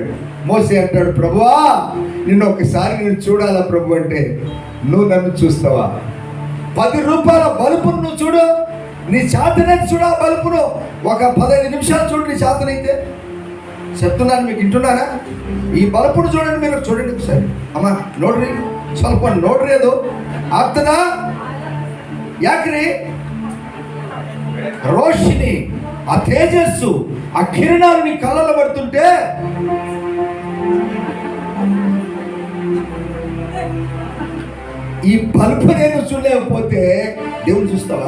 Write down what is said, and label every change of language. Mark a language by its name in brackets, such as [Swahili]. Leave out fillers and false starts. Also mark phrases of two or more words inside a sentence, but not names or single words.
[Telugu] మోసే అంటాడు, ప్రభువా నిన్ను ఒకసారి నేను చూడాలా ప్రభు అంటే, నువ్వు నన్ను చూస్తావా? 10 రూపాయల బలుపును నువ్వు చూడు, నీ చేతనైతే చూడు. ఆ బలుపును ఒక 15 నిమిషాలు చూడు నీ చేతనైతే. చెప్తున్నాను, మీకు వింటున్నారా? ఈ బలుపును చూడండి, మీరు చూడండి ఒకసారి. అమ్మా నోడ్ರಿ, [Kannada] ಸ್ವಲ್ಪ ನೋಡ್ರಿ. ಅದು ಆಗ್ತದ? ಯಾಕ್ರಿ? [Telugu] రోషిని, ఆ తేజస్సు, ఆ కిరణాలు నీ కళ్ళలో పడుతుంటే ఈ బల్బు నేను చూడలేకపోతే దేవుడు చూస్తావా?